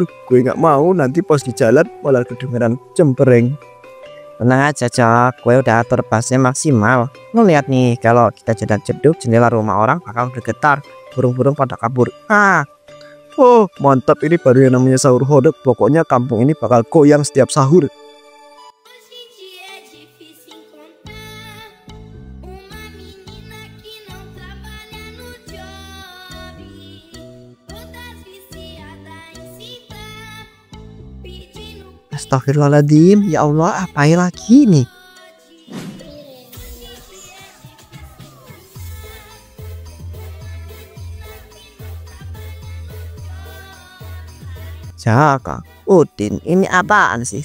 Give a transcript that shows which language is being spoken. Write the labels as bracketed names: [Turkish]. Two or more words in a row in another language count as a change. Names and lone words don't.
[Indonesian] Gue nggak mau nanti pas di jalan malah kedengeran cempreng. tenang aja Cok, gue udah atur bassnya maksimal. Lo lihat nih, kalau kita jedak-jeduk jendela rumah orang bakal bergetar, burung-burung pada kabur. Oh, mantap, ini baru yang namanya sahur horor. Pokoknya kampung ini bakal goyang setiap sahur. [Portuguese] Hoje em dia é difícil encontrar uma menina que não trabalha no job, todas viciadas em cinta, pedindo [Arabic] أستغفر الله العظيم، يا الله, [Indonesian] apain lagi nih? Jaka, Udin, ini apaan sih?